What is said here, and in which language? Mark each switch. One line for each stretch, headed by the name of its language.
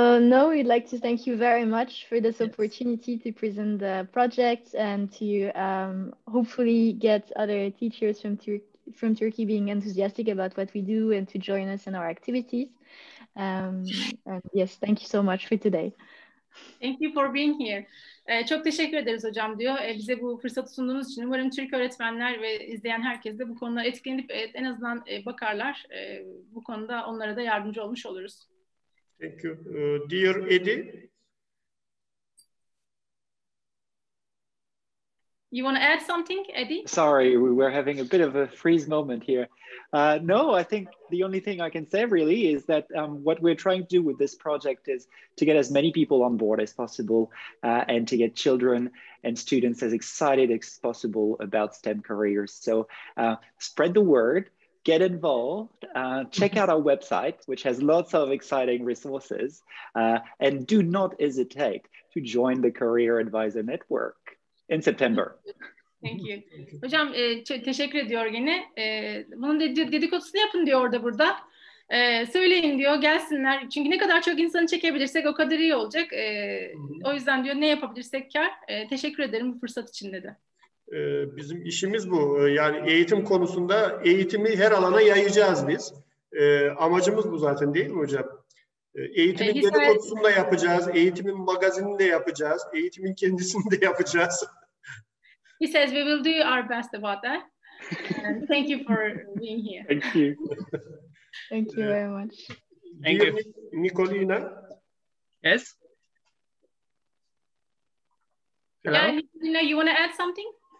English: No, we'd like to thank you very much for this opportunity to present the project and to hopefully get other teachers from Turkey being enthusiastic about what we do and to join us in our activities. And yes, thank you so much for today. Thank you for being here.
Turkish: Çok teşekkür ederiz hocam diyor. Bize bu fırsatı sunduğunuz için umarım Türk öğretmenler ve izleyen herkes de bu konuda etkilenip en azından bakarlar. Bu konuda onlara da yardımcı olmuş oluruz.
English: Thank you. Dear Eddie. You want to add something, Eddie? Sorry, we were having a bit of a freeze moment here. No, I think the only thing I can say really is that what we're trying to do with this project is to get as many people on board as possible and to get children and students as excited as possible about STEM careers. So spread the word, get involved, check out our website, which has lots of exciting resources, and do not hesitate to join the Career Advisor Network in September. Thank you.
Turkish: Hocam teşekkür ediyor gene. Bunun dedikodusunu yapın diyor orada burada. Söyleyin diyor, gelsinler. Çünkü ne kadar çok insanı çekebilirsek o kadar iyi olacak. O yüzden diyor ne yapabilirsek kar. Teşekkür ederim bu fırsat için dedi. Bizim işimiz bu. Yani eğitim konusunda eğitimi her alana yayacağız biz. Amacımız bu zaten değil mi hocam? Eğitimin dedikodusunu da yapacağız. Eğitimin magazinini de yapacağız. Eğitimin kendisini de yapacağız.
English: He says we will do our best about that. And thank you for being here. Thank you. Thank you very much. Thank you. Nicolina? Yes? Hello? Yeah, Nicolina, you want to add something?